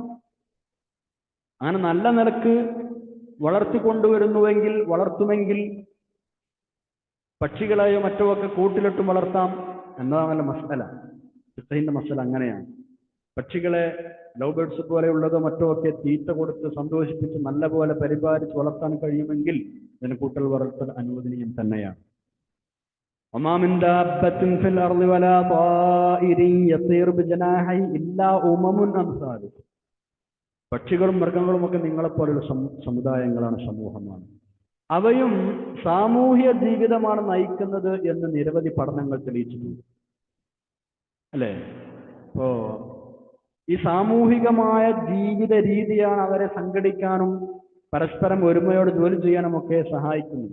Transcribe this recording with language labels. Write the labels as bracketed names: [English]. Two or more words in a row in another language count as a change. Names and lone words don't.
[Malayalam] അങ്ങനെ നല്ല നിലക്ക് വളർത്തുമെങ്കിൽ പക്ഷികളെയോ മറ്റോ ഒക്കെ കൂട്ടിലിട്ടും വളർത്താം എന്നതാണല്ല മസല. ഫിഖഹിന്റെ മസല അങ്ങനെയാണ്. പക്ഷികളെ [English] love birds [Malayalam] പോലെയുള്ളതോ മറ്റോ ഒക്കെ തീറ്റ കൊടുത്ത് സന്തോഷിപ്പിച്ച് നല്ല പോലെ പരിപാലിച്ച് വളർത്താൻ കഴിയുമെങ്കിൽ ഇതിന് കൂട്ടൽ വളർത്തൽ അനുവദനീയം തന്നെയാണ്. [Arabic] وما من دابة في الأرض ولا طائر يطير بجناحيه إلا أمم أمثالكم. [Malayalam] പക്ഷികളും മൃഗങ്ങളും ഒക്കെ നിങ്ങളെപ്പോലുള്ള സമുദായങ്ങളാണ്, സമൂഹമാണ്. അവയും സാമൂഹ്യ ജീവിതമാണ് നയിക്കുന്നത് എന്ന് നിരവധി പഠനങ്ങൾ തെളിയിച്ചിട്ടുണ്ട്, അല്ലേ? ഇപ്പോ ഈ സാമൂഹികമായ ജീവിത രീതിയാണ് അവരെ സംഘടിക്കാനും പരസ്പരം ഒരുമയോടെ ജോലി ചെയ്യാനും ഒക്കെ സഹായിക്കുന്നത്.